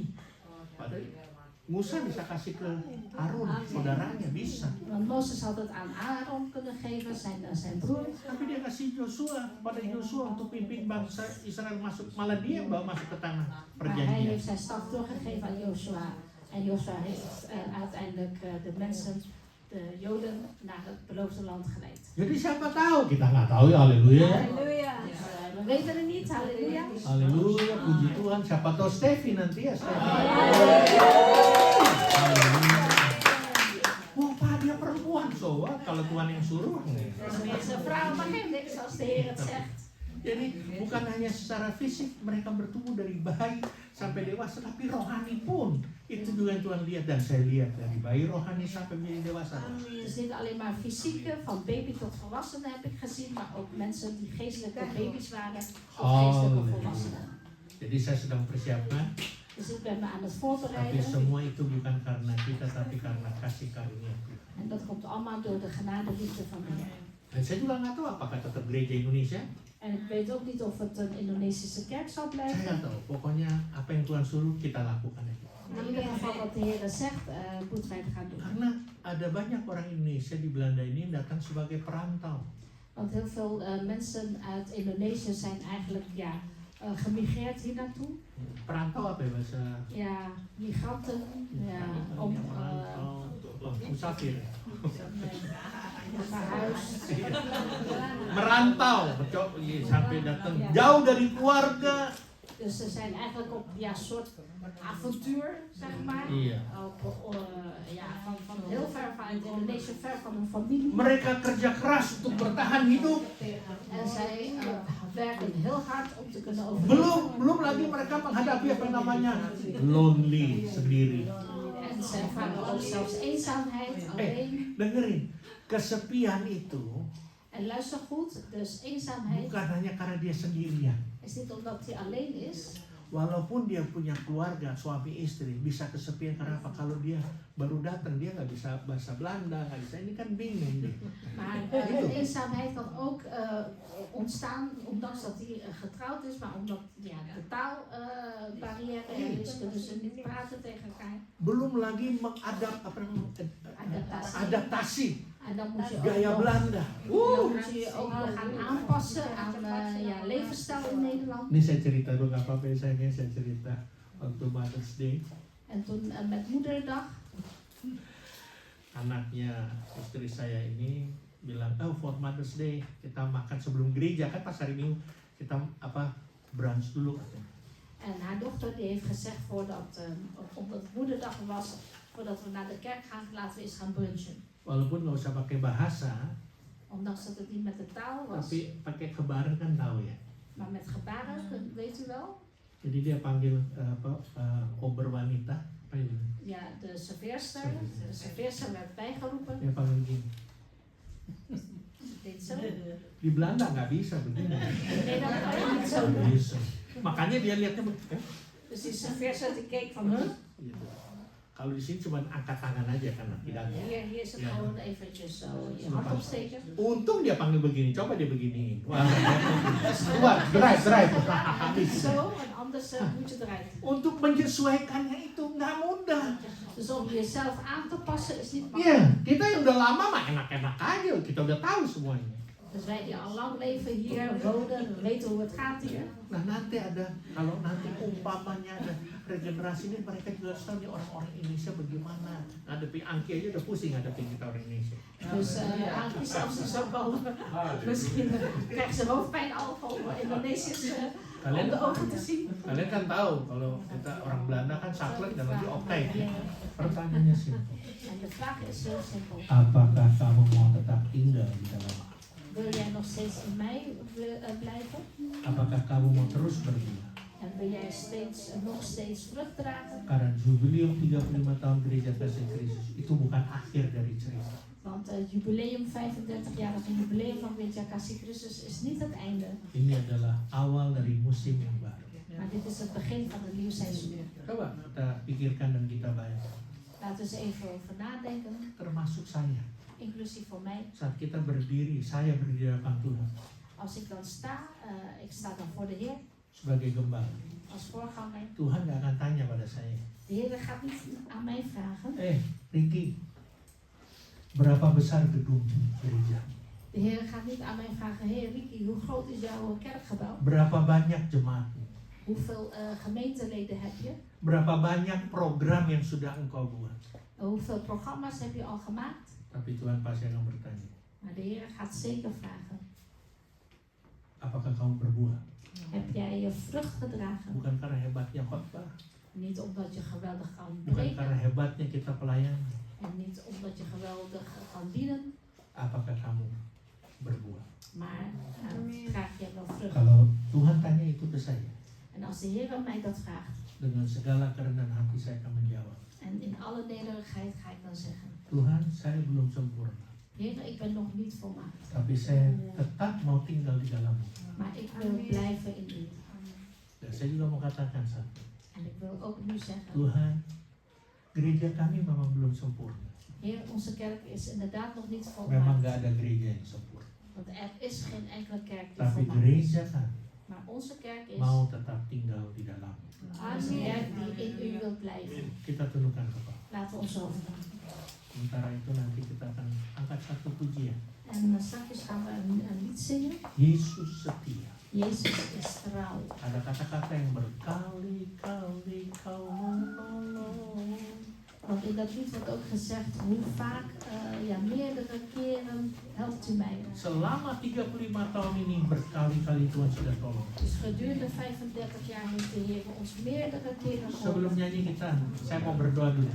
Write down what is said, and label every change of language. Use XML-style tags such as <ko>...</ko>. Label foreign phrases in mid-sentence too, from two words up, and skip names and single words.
<id>Padahal Musa bisa kasih ke Harun, saudaranya, bisa.</id> <nl>Want Mozes had het aan Aaron kunnen geven, zijn broer.</nl> <id>Tapi dia kasih Joshua, pada Joshua untuk pimpin bangsa Israel masuk, malah dia bawa masuk ke tanah</id> <nl>Maar hij</nl> <id>perjanjian.</id> <nl>heeft zijn staf doorgegeven aan Joshua. En Joshua heeft uiteindelijk de mensen, de Joden, naar het beloofde land geleid.</nl> <id>Jadi siapa tahu? Kita nggak tahu ya, haleluya.</id> <nl>Halleluja. We weten het niet, halleluja.</nl> <id>Haleluya, puji Tuhan. Siapa tahu Steffi nanti ya, Steffi. Wah, Pak, dia perempuan, so kalau Tuhan yang suruh.</id> <nl>Dus een vrouw mag geen niks als de Heer het zegt.</nl> <id>Jadi bukan hanya secara fisik mereka bertumbuh dari bayi sampai dewasa, tapi rohani pun itu juga yang Tuhan lihat dan saya lihat dari bayi rohani sampai menjadi dewasa.</id> <nl>Dus niet alleen maar fysieke, van baby tot volwassenen heb ik gezien, maar ook mensen die geestelijke baby's waren of geestelijke volwassenen.</nl> <id>Jadi saya sedang persiapkan,</id> <nl>Dus ik ben me aan het</nl> <id>tapi</id> <nl>voorbereiden.</nl> <id>semua itu bukan karena kita, tapi karena kasih karunia Tuhan.</id> <nl>En dat komt allemaal door de genade liefde van de Heer.</nl> <id>Dan saya juga nggak tahu apakah tetap gereja Indonesia.</id> <nl>En ik weet ook niet of het een Indonesische kerk zal</nl> <id>Saya</id> <nl>blijven.</nl> <id>nggak tahu. Pokoknya apa yang Tuhan suruh kita lakukan aja.</id> <nl>In ieder geval wat de Heer zegt, moeten wij het gaan doen.</nl> <id>Karena ada banyak orang Indonesia di Belanda ini yang datang sebagai perantau.</id> <nl>Want heel veel mensen uit Indonesië zijn eigenlijk gemigreerd hier naartoe.</nl> <id>Perantau apa ya bahasa?</id> <nl>Ja, migranten. Ja, om</nl> <id>musafir.</id> <nl>Verhuisd.</nl> <id>Merantau, sampai datang jauh dari keluarga.</id> <nl>Dus ze zijn eigenlijk op soort avontuur, zeg maar.</nl> <id>Iya.</id> <nl>Van heel ver vanuit Indonesië, ver van hun familie.</nl> <id>Mereka kerja keras untuk bertahan hidup.</id> <nl>En zij werken heel hard om te kunnen overleven.</nl> <id>Belum lagi mereka menghadapi apa yang namanya lonely, sendiri.</id> <nl>En ze ervaren ook zelfs eenzaamheid, alleen.</nl> <id>Dengerin, kesepian itu</id> <nl>En luister goed, dus eenzaamheid</nl> <id>bukan hanya karena dia sendirian.</id> <nl>is niet omdat hij alleen is.</nl> <id>Walaupun dia punya keluarga, suami istri, bisa kesepian karena apa? Kalau dia baru datang, dia nggak bisa bahasa Belanda, nggak bisa, ini kan bingung deh.</id> <nl>Maar eenzaamheid kan ook ontstaan, ondanks dat hij getrouwd is, maar omdat de taalbarrière is, kunnen ze niet praten tegen elkaar.</nl> <id>Belum lagi adaptasi</id> <nl>En dan moet je</nl> <id>gaya</id> <nl>ook,</nl> <id>Belanda.</id> <nl>dan moet je je ook nog gaan aanpassen aan levensstijl in Nederland.</nl> <id>Ini saya cerita dulu, nggak apa-apa ya sayangnya, saya cerita waktu</id> <en>Mother's Day.</en> <nl>En toen met moederdag,</nl> <id>Anaknya istri saya ini bilang,</id> <en>oh for Mother's Day</en> <id>kita makan sebelum gereja, kan pas hari Minggu kita brunch dulu katanya.</id> <nl>en haar dochter die heeft gezegd omdat het moederdag was, voordat we naar de kerk gaan, laten we eens gaan brunchen.</nl> <id>Walaupun nggak usah pakai bahasa,</id> <nl>Ondanks dat het niet met de taal was,</nl> <id>tapi pakai kebaran kan tahu ya.</id> <nl>maar met gebaren, weet u wel.</nl> <id>Jadi dia panggil ober wanita, apa itu?</id> <nl>Ja, de serveerster werd bijgeroepen.</nl> <id>Dia panggil gini.</id> <nl>Deed zo.</nl> <id>Di Belanda nggak bisa begini.</id> <nl>Nee, dat kan je niet zo</nl> <id>Nggak</id> <nl>doen.</nl> <id>bisa. Makanya dia lihatnya begitu.</id> <nl>Dus die serveerster die keek van, huh?</nl> <id>Gitu. Kalau di sini cuma angkat tangan aja kan tidak.</id> <nl>Hier is het gewoon eventjes zo je hand opsteken.</nl> <id>Untung dia panggil begini, coba dia begini. Wah, keluar, drive.</id> <nl>Zo, en anders moet je eruit.</nl> <id>Untuk menyesuaikannya itu nggak mudah.</id> <nl>Dus om jezelf aan te passen is niet</nl> <id>Iya,</id> <nl>makkelijk.</nl> <id>kita yang udah lama mah enak-enak aja, kita udah tahu semuanya.</id> <nl>Dus wij die al lang leven hier, wonen, we weten hoe het gaat hier.</nl> <id>Nah nanti ada, kalau nanti umpamanya ada regenerasi ini, mereka juga harus tahu nih orang-orang Indonesia bagaimana ngadepin Angki aja udah pusing ngadepin kita orang Indonesia.</id> <nl>Dus Ankie zelfs is ook al, misschien krijgt ze hoofdpijn al van Indonesiërs om de ogen te zien.</nl> <id>Kalian kan tahu kalau kita orang Belanda kan saklek dan lagi okai. Pertanyaannya simpel.</id> <nl>En de vraag is heel simpel.</nl> <id>Apakah kamu mau tetap tinggal di dalam?</id> <nl>Wil jij nog steeds in mij blijven?</nl> <id>Apakah kamu mau terus berbuah?</id> <nl>En wil jij nog steeds vrucht dragen?</nl> <id>Karena jubileum 35 tahun Gereja Kasih Kristus itu bukan akhir dari cerita.</id> <nl>Want het jubileum, 35-jarige jubileum van Gereja Kasih Kristus is niet het einde.</nl> <id>Ini adalah awal dari musim yang baru.</id> <nl>Maar dit is het begin van een nieuw seizoen.</nl> <id>Coba kita pikirkan dan kita bayangkan.</id> <nl>Laten we eens even over nadenken,</nl> <id>Termasuk saya.</id> <nl>inclusief voor mij.</nl> <id>Saat kita berdiri, saya berdiri di hadapan Tuhan</id> <nl>Als ik dan sta, ik sta dan voor de Heer</nl> <id>sebagai gembala.</id> <nl>als voorganger.</nl> <id>Tuhan gak akan tanya pada saya,</id> <nl>De Heer gaat niet aan mij vragen.</nl> <id>Ricky, berapa besar gedung gereja?</id> <nl>De Heer gaat niet aan mij vragen, hey Ricky, hoe groot is jouw kerkgebouw?</nl> <id>Berapa banyak jemaatmu?</id> <nl>Hoeveel gemeenteleden heb je?</nl> <id>Berapa banyak program yang sudah engkau buat?</id> <nl>Hoeveel programma's heb je al gemaakt?</nl> <id>Tapi Tuhan pasti akan bertanya,</id> <nl>Maar de Heer gaat zeker vragen,</nl> <id>apakah kamu berbuah?</id> <nl>heb jij je vrucht gedragen?</nl> <id>Bukan karena hebatnya khotbah,</id> <nl>Niet omdat je geweldig kan</nl> <id>bukan karena</id> <nl>preken</nl> <id>hebatnya kita pelayan.</id> <nl>en niet omdat je geweldig kan dienen,</nl> <id>Apakah kamu berbuah?</id> <nl>maar draag je wel vrucht.</nl> <id>Kalau Tuhan tanya itu ke saya,</id> <nl>En als de Heer mij dat vraagt,</nl> <id>dengan segala kerendahan hati saya akan menjawab,</id> <nl>en in alle nederigheid ga ik dan zeggen,</nl> <id>Tuhan, saya belum sempurna,</id> <nl>Heer, ik ben nog niet volmaakt,</nl> <id>tapi saya tetap mau tinggal di dalam-Mu.</id> <nl>maar ik wil blijven in u.</nl> <id>Dan saya juga mau katakan satu,</id> <nl>En ik wil ook nu zeggen,</nl> <id>Tuhan, gereja kami memang belum sempurna.</id> <nl>Heer, onze kerk is inderdaad nog niet</nl> <id>Memang</id> <nl>volmaakt.</nl> <id>gak ada gereja yang sempurna.</id> <nl>Want er is geen enkele kerk die</nl> <id>Tapi</id> <nl>volmaakt</nl> <id>gereja</id> <nl>is.</nl> <id>kami</id> <nl>Maar onze kerk is</nl> <id>mau tetap tinggal di dalam.</id> <nl>een kerk die in u wil blijven.</nl> <id>Kita tundukkan kepala.</id> <nl>Laten we ons hoofd doen.</nl> <id>Sementara itu nanti kita akan angkat satu pujian.</id> <nl>En straks gaan we een lied zingen.</nl> <id>Yesus setia.</id> <nl>Jezus is trouw.</nl> <id>Ada kata-kata yang berkali-kali kau menolong.</id> <nl>Want in dat lied wordt ook gezegd hoe vaak, meerdere keren helpt u mij.</nl> <id>Selama 35 tahun ini berkali-kali Tuhan sudah tolong.</id> <nl>Dus gedurende 35 jaar heeft de Heer ons meerdere keren</nl> <id>Sebelum</id> <nl>geholpen.</nl> <id>nyanyi kita, saya mau berdoa dulu.</id>